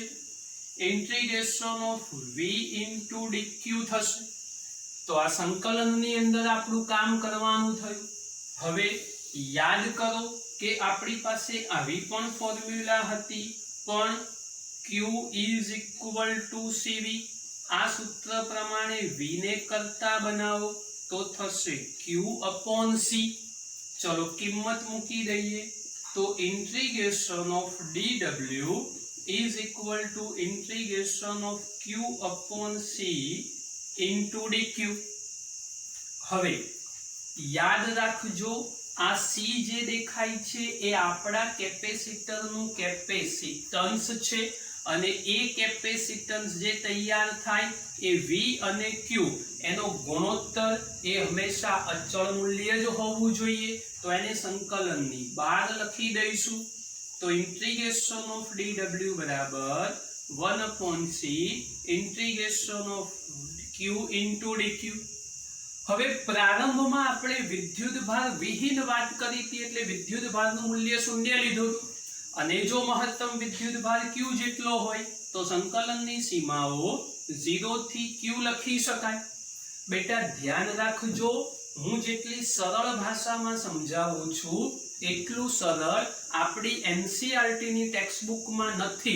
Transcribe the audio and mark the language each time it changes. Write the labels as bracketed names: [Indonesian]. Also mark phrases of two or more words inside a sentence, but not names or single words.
[English] integration of v into dq થશે. [Gujarati] તો આ સંકલનની અંદર આપણું કામ કરવાનું થયું. હવે યાદ કરો કે આપણી પાસે આવી પણ ફોર્મ્યુલા હતી પણ [English] q is equal to cv. [Gujarati] આ સૂત્ર પ્રમાણે v ને કરતા બનાવો તો થશે [English] q upon c. [Gujarati] ચલો કિંમત મૂકી દઈએ તો [English] integration of dw is equal to integration of q upon c into dq. [Gujarati] હવે યાદ રાખજો આ c જે દેખાય છે એ આપણા કેપેસિટરનું કેપેસિટન્સ છે અને એ કેપેસિટન્સ જે તૈયાર થાય એ v અને q એનો ગુણોત્તર એ હંમેશા અચળ મૂલ્ય જ હોવું જોઈએ. તો એને સંકલનની બહાર લખી દઈશું તો [English] integration of dw [Gujarati] બરાબર [English] 1/c integration of q into dq. [Gujarati] હવે પ્રારંભમાં આપણે વિદ્યુત ભાર વિહીન વાત કરી હતી એટલે વિદ્યુત ભારનું મૂલ્ય શૂન્ય લીધું અને જો મહત્તમ વિદ્યુત ભાર q જેટલો હોય તો સંકલનની સીમાઓ 0 થી q લખી શકાય. બેટા ધ્યાન રાખજો, હું જેટલી સરળ ભાષામાં સમજાવું છું એટલું સરળ આપણી NCERT ની ટેક્સ્ટબુકમાં નથી.